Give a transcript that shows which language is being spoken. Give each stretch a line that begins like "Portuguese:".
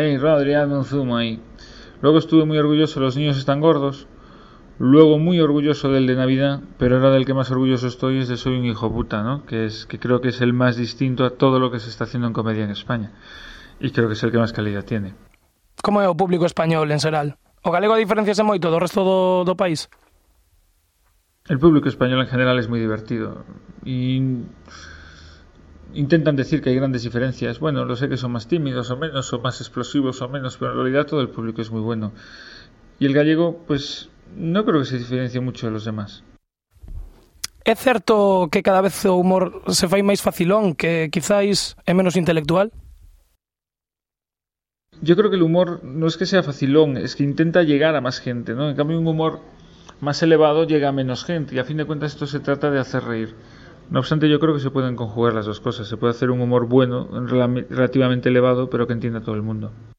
Spanish: ¡Ey, Rodri, hazme un zumo ahí! Luego estuve muy orgulloso de Los niños están gordos. Luego muy orgulloso del de Navidad, pero ahora del que más orgulloso estoy es de Soy un hijo puta, ¿no? Que creo que es el más distinto a todo lo que se está haciendo en comedia en España. Y creo que es el que más calidad tiene.
Galician: ¿Cómo é o público español en xeral? ¿O galego diferenciase moito do resto do país?
Spanish: El público español en general es muy divertido. Y intentan decir que hay grandes diferencias. Bueno, lo sé, que son más tímidos o menos, o más explosivos o menos, pero en realidad todo el público es muy bueno. Y el gallego, pues, no creo que se diferencie mucho de los demás.
Galician: ¿É certo que cada vez o humor se fai máis facilón, que quizáis é menos intelectual?
Spanish: Yo creo que el humor no es que sea facilón, es que intenta llegar a más gente, ¿no? En cambio, un humor más elevado llega a menos gente, y a fin de cuentas esto se trata de hacer reír. No obstante, yo creo que se pueden conjugar las dos cosas. Se puede hacer un humor bueno, relativamente elevado, pero que entienda todo el mundo.